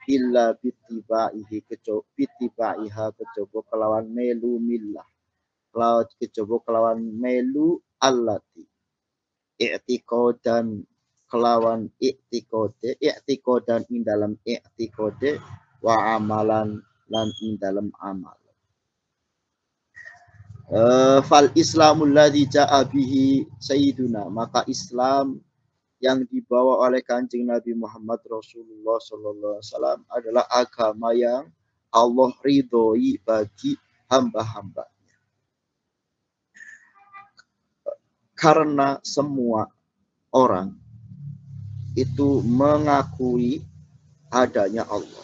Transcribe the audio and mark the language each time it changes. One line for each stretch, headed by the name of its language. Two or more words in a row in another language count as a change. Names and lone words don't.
Arabic: إلا باتباعه باتباعها
Javanese: kejaba kelawan melu millah kejaba kelawan melu
Arabic: التي اعتقادا
Javanese: kelawan i'tiqadan ing dalam i'tiqade
Arabic: وعملا
Javanese: lan ing dalam amal.
Arabic: فالإسلام الذي جاء به سيدنا,
Indonesian: maka Islam yang dibawa oleh Kanjeng Nabi Muhammad Rasulullah
Arabic: صلى الله عليه وسلم
Indonesian: adalah agama yang Allah ridhoi bagi hamba-hamba. Karena semua orang itu mengakui adanya Allah.